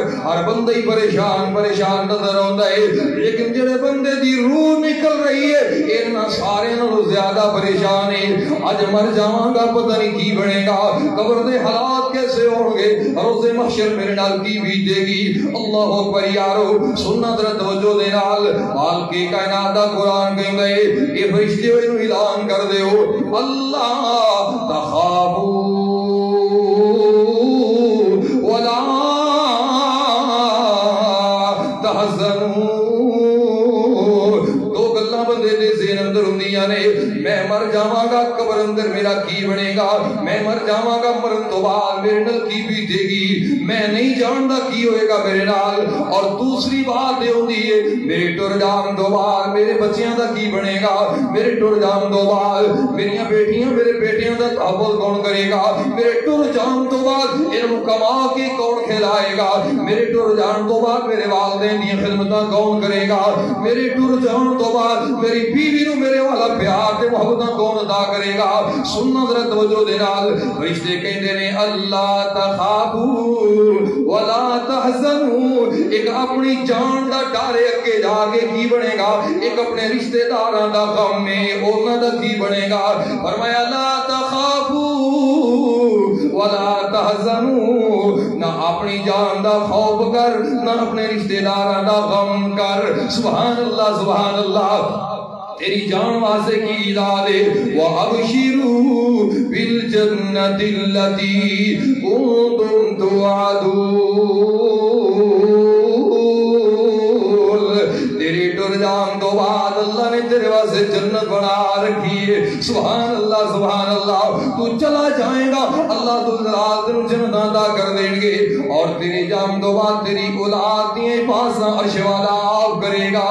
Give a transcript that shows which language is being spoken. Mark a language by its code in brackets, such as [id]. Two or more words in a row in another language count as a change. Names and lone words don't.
[ur] ہر بندہ ہی پریشان نظر آتا ہے, [pa] لیکن جڑے بندے دی روح نکل رہی ہے انہاں سارے نالوں زیادہ پریشان ہے. اج مر جاواں گا پتہ نہیں کی بنے گا, قبر دے حالات کیسے ہون گے, روز محشر میرے نال کی بیتے گی. اللہ اکبر یارو سننا ذرا توجہ دے نال. مالک کائنات دا قرآن کہندا ہے اے فرشتے اینو اعلان کر دیو [ar] اللہ تخافوا ولا تحزنوا. [pa] دو گلاں بندے دے ذہن اندر ہوندیاں نے, میں مر جاواں گا قبر اندر میرا کی بنے گا, میں مر جاواں گا مرن تو بعد میرے نال کی بیتے گی, میں نہیں جاندا کی ہوئے گا میرے نال. اور دوسری بات یہ ہوندی ہے میرے ٹر جان تو بعد میرے بچیاں دا کی بنے گا, میرے ٹر جان تو بعد میریاں بیٹیاں میرے بیٹیاں دا تحفظ کون کرے گا, میرے ٹر جان تو بعد انہوں کما کے کون کھلائے گا, میرے ٹر جان تو بعد میرے والدین دی خدمتاں کون کرے گا, میرے ٹر جان تو بعد میری بیوی نو میرے والا پیار تے محبتاں کون ادا کرے گا. سننا ذرا توجہ دے نال. فرشتے کہندے نے [ar] اللہ تخافوا ولا تحزنوا. [pa] ایک اپنی جان دا ڈر اگے جا کے کی بنے گا, ایک اپنے رشتہ داراں دا غم میں انہاں دا کی بنے گا. [ar] فرمایا لا تخافوا ولا تحزنوا, [pa] نہ اپنی جان دا خوف کر نہ اپنے رشتہ داراں دا غم کر. [ar] سبحان اللہ سبحان اللہ. [pa] تیری جان واسطے کی داد ہے. [ar] وَأَبْشِرُوا بِالْجَنَّةِ الَّتِي كُنتُمْ تُوعَدُونَ. [pa] تیری ٹر جان تو بعد اللہ نے تیرے واسطے جنت بنا رکھی ہے. [ar] سبحان اللہ سبحان اللہ. [pa] تو چلا جائے گا اللہ تو تینوں جنت عطا کر دیں گے, اور تیری جان تو بعد تیری اولاد دی حفاظت عرش والا آپ کرے گا.